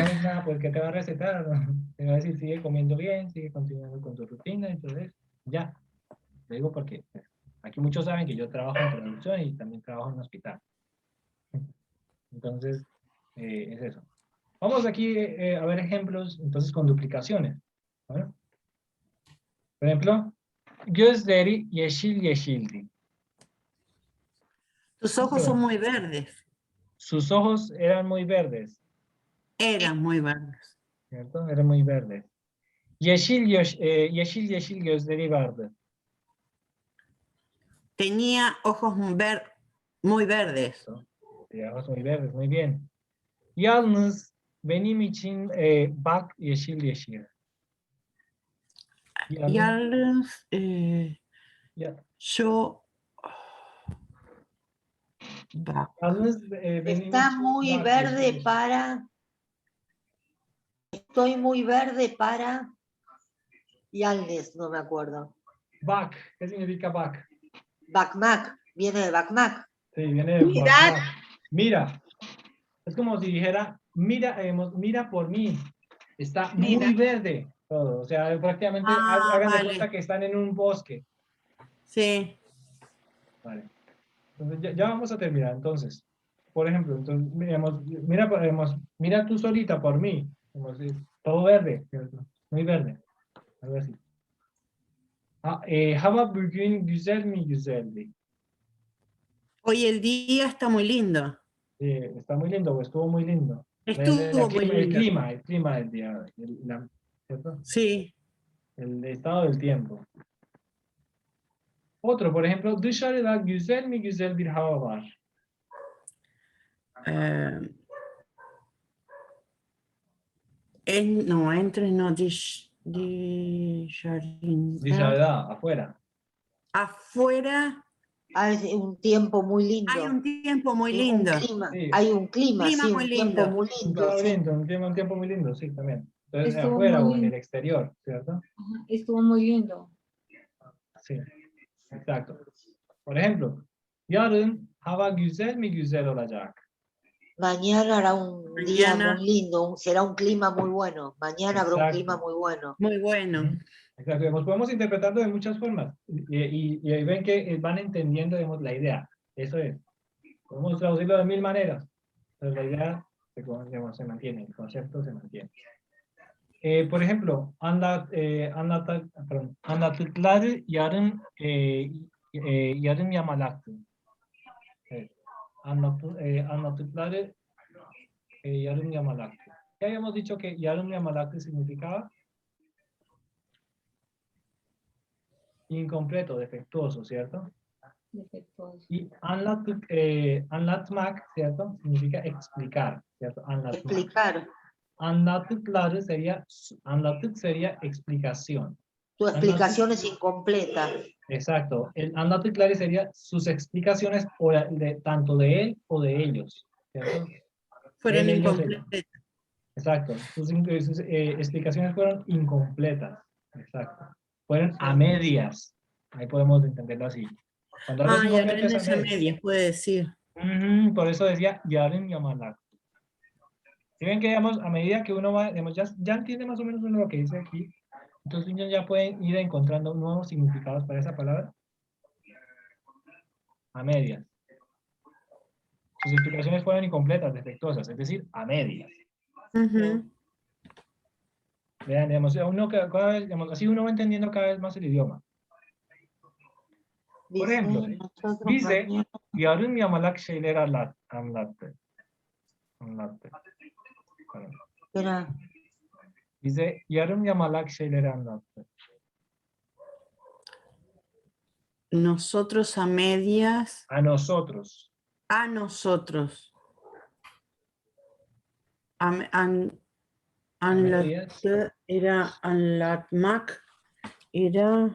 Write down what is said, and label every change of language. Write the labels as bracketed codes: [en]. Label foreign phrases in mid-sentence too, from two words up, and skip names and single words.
[es] No es nada, pues, ¿qué te va a recetar? Te va a decir, sigue comiendo bien, sigue continuando con tu rutina, entonces, ya. Lo digo porque pues, aquí muchos saben que yo trabajo en traducción y también trabajo en un hospital. Entonces, es eso. Vamos aquí a ver ejemplos, entonces, con duplicaciones. ¿Vale? Por ejemplo, [tr] gözleri yeşil yeşildi. [es] Tus ojos son muy verdes. Sus ojos eran muy verdes, Eran muy verdes. ¿cierto? Eran muy verdes. [tr] Yeşil yeşil gözleri vardı. [es] Tenía ojos muy verdes. Tenía ojos muy verdes, muy bien. [tr] Yalnız benim için bak yeşil yeşil. Yalnız Ya- [es] yo... [tr] Yalnız benim [es] Está [tr] için [es] muy [tr] bak [es] verde [tr] yeşil yeşil. [es] para. Estoy muy verde para. Yalnız, no me acuerdo. Bak, ¿qué significa bak? [tr] Bakmak, [es] viene de bakmak. Sí, viene de Mirar. bakmak. Mira. Es como si dijera, mira, mira por mí. Está Mira. muy verde todo. O sea, prácticamente hagan de vale. cuenta que están en un bosque. Sí. Vale. Entonces, ya vamos a terminar. Entonces, por ejemplo, entonces, mira tú solita por mí. Como si, todo verde, ¿cierto? Muy verde. Algo así. [tr] Hava bugün güzel mi güzeldi? [es] Hoy el día está muy lindo. Está muy lindo, o estuvo muy lindo. Estuvo muy lindo. El clima del día, ¿cierto? Sí. El estado del tiempo. Otro, por ejemplo, [tr] dışarıda güzel mi güzel bir hava var. [es] No, entre no. Dışarıda, afuera. Afuera Hay un tiempo muy lindo. hay un tiempo muy Un lindo. clima, Sí. hay un clima, Clima sí, muy un tiempo lindo. muy Un lindo. clima Sí. lindo, un tiempo muy lindo, sí, también. Entonces, Estuvo afuera muy o en lindo. el exterior, ¿cierto? Ajá, estuvo muy lindo. Sí, exacto. Por ejemplo, [tr] yarın hava güzel mi güzel olacak? [es] Mañana hará un día Mañana. muy lindo, será un clima muy bueno. Mañana habrá un Exacto. clima muy bueno. Muy bueno. Exacto, digamos, podemos interpretarlo de muchas formas y ahí ven que van entendiendo, digamos, la idea. Eso es. Podemos traducirlo de 1000 maneras, pero la idea digamos, se mantiene, el concepto se mantiene. Por ejemplo, [tr] anlattıkları yarım yamalaktı. Evet. Anlattıkları yarım yamalaktı. [es] Ya habíamos dicho que [tr] yarım yamalaktı [es] significaba incompleto, defectuoso, ¿cierto? Defectuoso. Y anlatmak, ¿cierto? Significa explicar, ¿cierto? [tr] Anlatmak. [es] Explicar. [tr] Anlattıkları anlattık [es] sería explicación. Tu explicación es incompleta. Exacto. El anlattıkları sería sus explicaciones tanto de él o de ellos, ¿cierto? Fueron Él, ellos, incompletas. exacto. Sus explicaciones fueron incompletas. Exacto. Fueron a medias. Ahí podemos entenderlo así. Cuando algo es Ah, incompleto es yarın a medias, puede decir. Por eso decía [tr] yarın yamalak. [es] Si ven que digamos, a medida que uno va, digamos, ya entiende más o menos uno lo que dice aquí, entonces niños ya pueden ir encontrando nuevos significados para esa palabra. A medias. Sus explicaciones fueron incompletas, defectuosas, es decir, a medias. Vean, digamos, cada vez, digamos, así uno va entendiendo cada vez más el idioma. Por ejemplo, [tr] bize yarım yamalak şeyler anlattı. [es] Espera. [tr] Bize yarım yamalak şeyleri anlattı. [es] Nosotros a medias. A nosotros. A nosotros. Era anlatmak. Era.